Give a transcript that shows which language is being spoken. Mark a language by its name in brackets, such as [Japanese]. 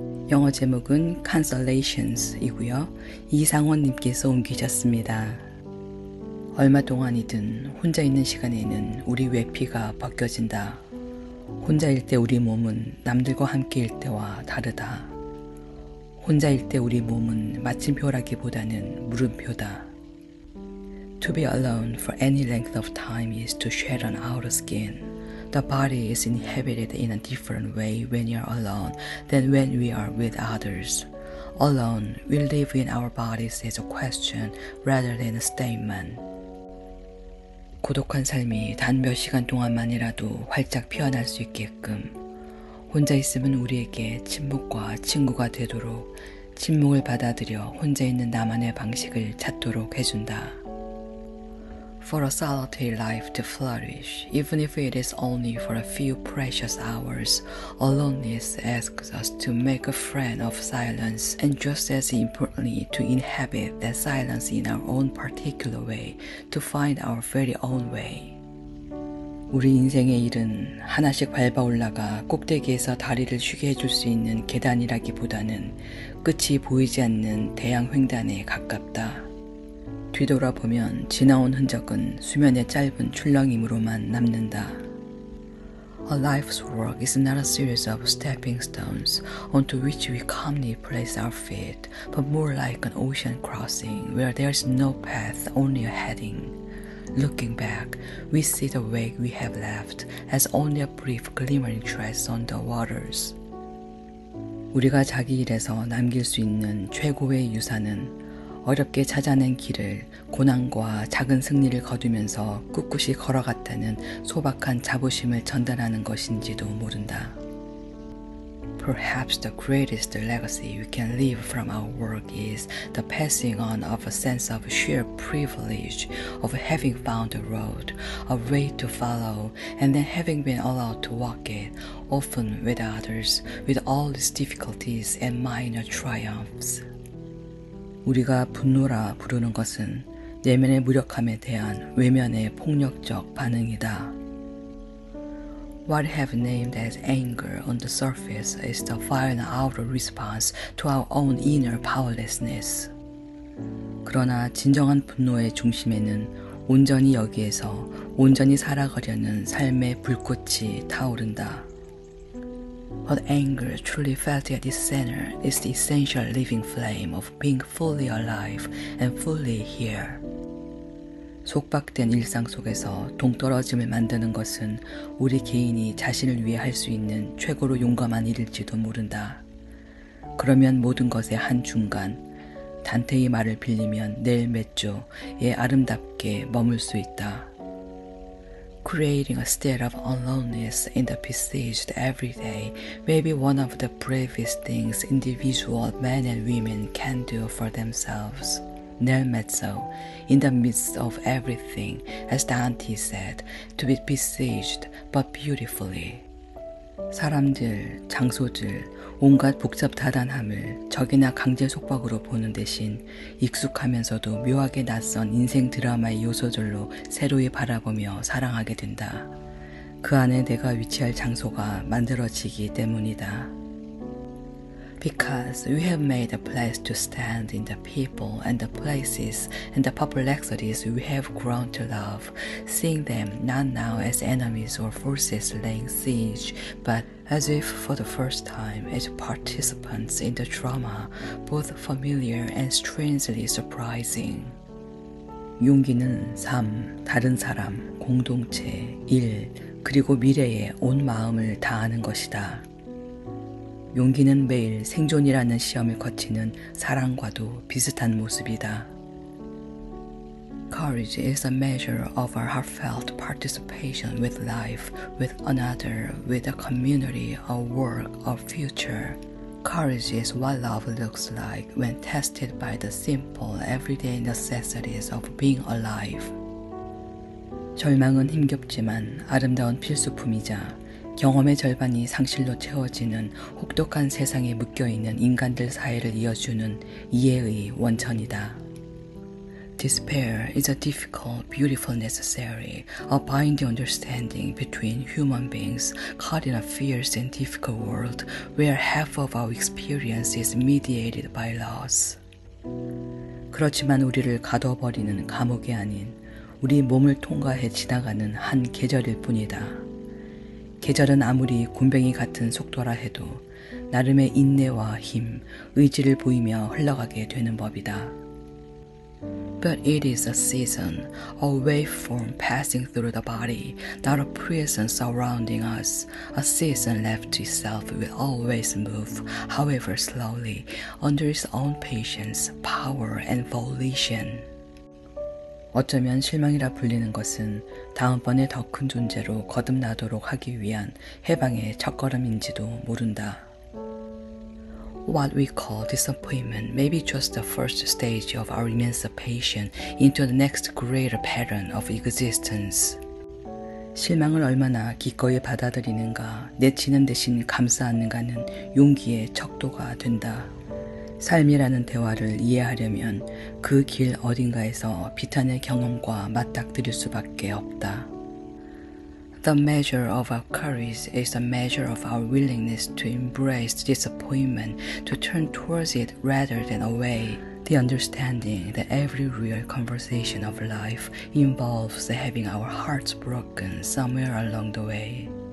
[Korean] 영어 제목은 Consolations이고요. 이상원님께서 옮기셨습니다. 얼마 동안이든 혼자 있는 시간에는 우리 외피가 벗겨진다. 혼자일 때 우리 몸은 남들과 함께일 때와 다르다. 혼자일 때 우리 몸은 마침표라기보다는 물음표다. [English] To be alone for any length of time is to shed an outer skin. The body is inhabited in a different way when you are alone than when we are with others. Alone, we live in our bodies as a question rather than a statement. [Korean] 고독한 삶이 단 몇 시간 동안만이라도 활짝 피어날 수 있게끔 혼자 있으면 우리에게 침묵과 친구가 되도록 침묵을 받아들여 혼자 있는 나만의 방식을 찾도록 해준다. [English] For a solitary life to flourish, even if it is only for a few precious hours, aloneness asks us to make a friend of silence, and just as importantly, to inhabit that silence in our own particular way, to find our very own way. [Korean] 우리 인생의 일은 하나씩 밟아 올라가 꼭대기에서 다리를 쉬게 해줄 수 있는 계단이라기보다는 끝이 보이지 않는 대양 횡단에 가깝다. 뒤돌아보면 지나온 흔적은 수면의 짧은 출렁임으로만 남는다. [English] A life's work is not a series of stepping stones onto which we calmly place our feet, but more like an ocean crossing where there is no path, only a heading. Looking back, we see the wake we have left as only a brief glimmering trace on the waters. [Korean] 우리가 자기 일에서 남길 수 있는 최고의 유산은 어렵게 찾아낸 길을 고난과 작은 승리를 거두면서 꿋꿋이 걸어갔다는 소박한 자부심을 전달하는 것인지도 모른다. [English] Perhaps the greatest legacy we can leave from our work is the passing on of a sense of sheer privilege of having found a road, a way to follow, and then having been allowed to walk it, often with others, with all its difficulties and minor triumphs. [Korean] 우리가 분노라 부르는 것은 내면의 무력함에 대한 외면의 폭력적 반응이다. [English] What I have named as anger on the surface is the violent outer response to our own inner powerlessness. [Korean] 그러나 진정한 분노의 중심에는 온전히 여기에서 온전히 살아가려는 삶의 불꽃이 타오른다. [English] But anger truly felt at its center is the essential living flame of being fully alive and fully here. [Korean] 속박된 일상 속에서 동떨어짐을 만드는 것은 우리 개인이 자신을 위해 할 수 있는 최고로 용감한 일일지도 모른다. 그러면 모든 것의 한 중간, 단테의 말을 빌리면 내일 몇 조에 아름답게 머물 수 있다. [English] Creating a state of aloneness in the besieged every day may be one of the bravest things individual men and women can do for themselves. [Italian] Nel mezzo, [English] in the midst of everything, as Dante said, to be besieged, but beautifully. [Korean] 사람들, 장소들, 온갖 복잡다단함을 적이나 강제 속박으로 보는 대신 익숙하면서도 묘하게 낯선 인생 드라마의 요소들로 새로이 바라보며 사랑하게 된다. 그 안에 내가 위치할 장소가 만들어지기 때문이다. [English] Because we have made a place to stand in the people and the places and the perplexities we have grown to love, seeing them not now as enemies or forces laying siege, but as if for the first time as participants in the drama, both familiar and strangely surprising. [Korean] 용기는 삶, 다른 사람, 공동체, 일, 그리고 미래에 온 마음을 다하는 것이다. 용기는 매일 생존이라는 시험을 거치는 사랑과도 비슷한 모습이다. [English] Courage is a measure of our heartfelt participation with life, with another, with a community, a work, a future. Courage is what love looks like when tested by the simple, everyday necessities of being alive. [Korean] 절망은 힘겹지만 아름다운 필수품이자 경험의 절반이 상실로 채워지는 혹독한 세상에 묶여있는 인간들 사이를 이어주는 이해의 원천이다. [English] despair is a difficult, beautiful, necessary, a binding understanding between human beings caught in a fierce and difficult world where half of our experience is mediated by loss. [Korean] 그렇지만 우리를 가둬버리는 감옥이 아닌 우리 몸을 통과해 지나가는 한 계절일 뿐이다. 계절은 아무리 굼벵이 같은 속도라 해도 나름의 인내와 힘, 의지를 보이며 흘러가게 되는 법이다. [English] But it is a season, a waveform passing through the body, not a prison surrounding us. A season left to itself will always move, however slowly, under its own patience, power, and volition. [Korean] 어쩌면 실망이라 불리는 것은 다음번에 더 큰 존재로 거듭나도록 하기 위한 해방의 첫걸음인지도 모른다. [English] What we call disappointment may be just the first stage of our emancipation into the next greater pattern of existence. [Korean] 실망을 얼마나 기꺼이 받아들이는가, 내치는 대신 감싸 안는가는 용기의 척도가 된다. 삶이라는 대화를 이해하려면 그 길 어딘가에서 비탄의 경험과 맞닥뜨릴 수밖에 없다. [English] The measure of our courage is the measure of our willingness to embrace disappointment, to turn towards it rather than away. The understanding that every real conversation of life involves having our hearts broken somewhere along the way.